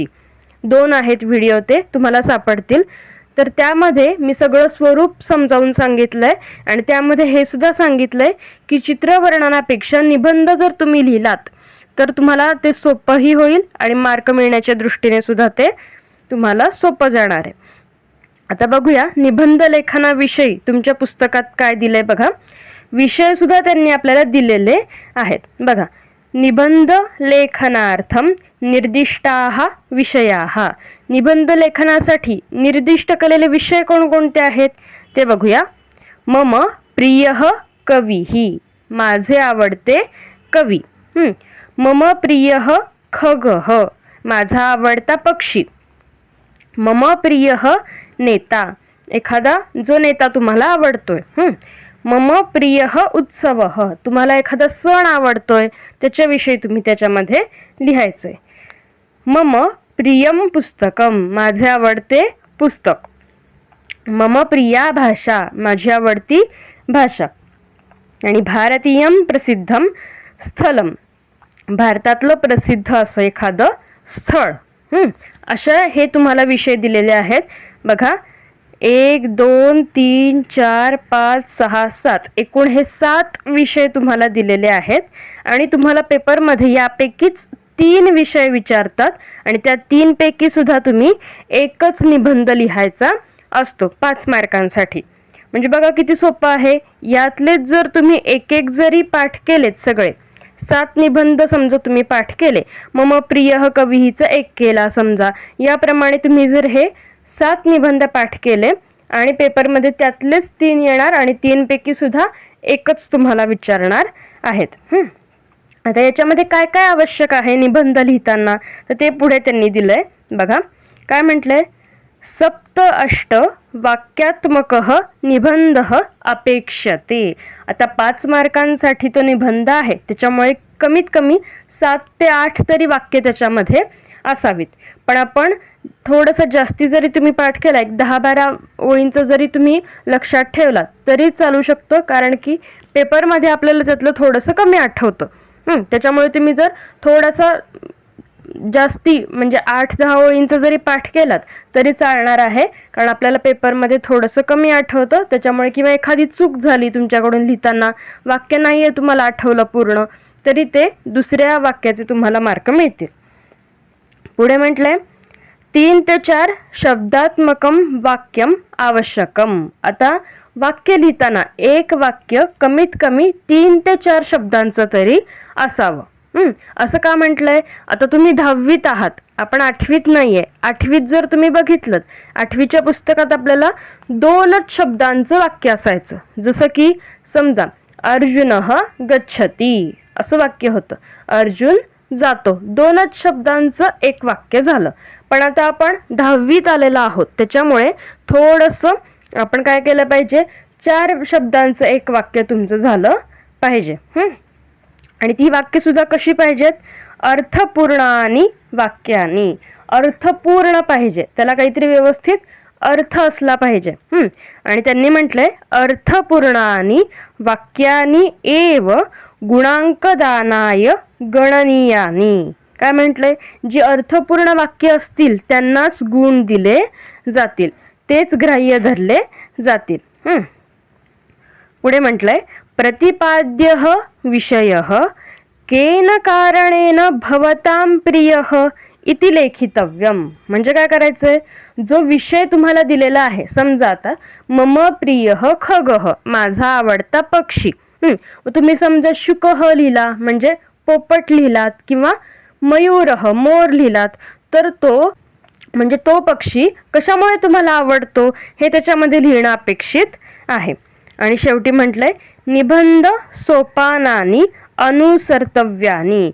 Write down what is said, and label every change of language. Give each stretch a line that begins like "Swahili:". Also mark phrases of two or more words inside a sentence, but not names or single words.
Marathi: 2 आहेत व्हिडिओ, ते तुम्हाला सापडतील. तर त्यामध्ये मी सगळं स्वरूप समजावून सांगितलंय आणि त्यामध्ये हे सुद्धा सांगितलंय की चित्रवर्णनापेक्षा निबंध जर तुम्ही लिहिलात तर तुम्हाला ते सोपंही होईल आणि मार्क मिळण्याच्या दृष्टीने सुद्धा ते तुम्हाला सोपं जाणार आहे. आता बघूया निबंध लेखनाविषयी तुमच्या पुस्तकात काय दिलंय बघा. विषय सुद्धा त्यांनी आपल्याला दिलेले आहेत बघा.
Sanskrit: निबंध लेखनार्थम निर्दिष्टाः विषयाः.
Marathi: निबंध लेखनासाठी निर्दिष्ट केलेले विषय कोणकोणते आहेत ते बघूया.
Sanskrit: मम प्रियः कविः,
Marathi: माझे आवडते कवी.
Sanskrit: मम प्रियः खगः,
Marathi: माझा आवडता पक्षी.
Sanskrit: मम प्रियः नेता,
Marathi: एखादा जो नेता तुम्हाला आवडतोय.
Sanskrit: मम प्रियः उत्सवः,
Marathi: तुम्हाला एखादा सण आवडतोय त्याच्याविषयी तुम्ही त्याच्यामध्ये लिहायचंय.
Sanskrit: मम प्रियम पुस्तकम,
Marathi: माझे आवडते पुस्तक.
Sanskrit: मम प्रिया भाषा,
Marathi: माझी आवडती भाषा.
Sanskrit: आणि भारतीयम प्रसिद्धम स्थलम,
Marathi: भारतातलं प्रसिद्ध असं एखादं स्थळ. अशा हे तुम्हाला विषय दिलेले आहेत बघा. 1 2 3 4 5 6 7 एकूण हे 7 विषय तुम्हाला दिलेले आहेत आणि तुम्हाला पेपरमध्ये यापैकीच 3 विषय विचारतात आणि त्या 3 पैकी सुद्धा तुम्ही एकच निबंध लिहायचा असतो 5 मार्कांसाठी. म्हणजे बघा किती सोपं आहे. यातलेच जर तुम्ही एक जरी पाठ केलेत, सगळे 7 निबंध समजा तुम्ही पाठ केले,
Sanskrit: मम प्रियः
Marathi: कवीचा 1 केला समजा, याप्रमाणे तुम्ही जर हे 7 निबंध पाठ केले आणि पेपरमध्ये त्यातलेच 3 येणार आणि 3 पैकी सुद्धा एकच तुम्हाला विचारणार आहेत. आता याच्यामध्ये काय काय आवश्यक आहे निबंध लिहिताना तर ते पुढे त्यांनी दिलंय बघा. काय म्हटलंय?
Sanskrit: सप्त अष्ट वाक्यात्मकः निबंधः अपेक्षते.
Marathi: आता 5 मार्कांसाठी तो निबंध आहे, त्याच्यामुळे कमीत कमी 7 ते 8 तरी वाक्य त्याच्यामध्ये असावीत. पण आपण थोडंसं जास्ती जरी तुम्ही पाठ केला, एक 10-12 ओळींचं जरी तुम्ही लक्षात ठेवलात तरी चालू शकतो, कारण की पेपरमध्ये आपल्याला त्यातलं थोडंसं कमी आठवतं. त्याच्यामुळे तुम्ही जर थोडंसं जास्ती म्हणजे 8-10 ओळींचं जरी पाठ केलात तरी चालणार आहे, कारण आपल्याला पेपरमध्ये थोडंसं कमी आठवतं. त्याच्यामुळे किंवा एखादी चूक झाली तुमच्याकडून लिहिताना, वाक्य नाही आहे तुम्हाला आठवलं पूर्ण, तरी ते दुसऱ्या वाक्याचे तुम्हाला मार्क मिळतील. पुढे म्हटलंय 3 ते 4
Sanskrit: शब्दात्मकम वाक्यम आवश्यकम.
Marathi: आता वाक्य लिहिताना एक वाक्य कमीत कमी 3 ते 4 शब्दांचं तरी असावं. असं का म्हटलंय? आता तुम्ही 10वीत आहात, आपण 8वीत नाहीये. 8वीत जर तुम्ही बघितलं, 8वीच्या पुस्तकात आपल्याला 2च शब्दांचं वाक्य असायचं. जसं की समजा
Sanskrit: अर्जुनः गच्छति
Marathi: असं वाक्य होतं, अर्जुन जातो. 2च शब्दांचं एक वाक्य झालं. पण आता आपण 10वीत आलेलो आहोत, त्याच्यामुळे थोडंसं आपण काय केलं पाहिजे, 4 शब्दांचं एक वाक्य तुमचं झालं पाहिजे. आणि ती वाक्य सुद्धा कशी पाहिजेत?
Sanskrit: अर्थपूर्णानी वाक्यानी.
Marathi: अर्थपूर्ण पाहिजे, त्याला काहीतरी व्यवस्थित अर्थ असला पाहिजे. आणि त्यांनी म्हटलंय
Sanskrit: अर्थपूर्णानी वाक्यानी एव गुणांकदानाय गणनीयानी.
Marathi: काय म्हटलंय? जी अर्थपूर्ण वाक्य असतील त्यांनाच गुण दिले जातील, तेच ग्राह्य धरले जातील. पुढे म्हटलंय
Sanskrit: प्रतिपाद्यः विषयः केन कारणेन भवतां प्रियः इति लेखितव्यम.
Marathi: म्हणजे काय करायचंय? जो विषय तुम्हाला दिलेला आहे, समजा आता
Sanskrit: मम प्रियः खगः,
Marathi: माझा आवडता पक्षी. तुम्ही समजा शुकः लिहिला म्हणजे पोपट लिहिलात, किंवा मयूरः मोर लिहिलात, तर तो म्हणजे तो पक्षी कशामुळे तुम्हाला आवडतो हे त्याच्यामध्ये लिहिणं अपेक्षित आहे. आणि शेवटी म्हटलंय
Sanskrit: निबंध सोपानानी अनुसर्तव्यानी.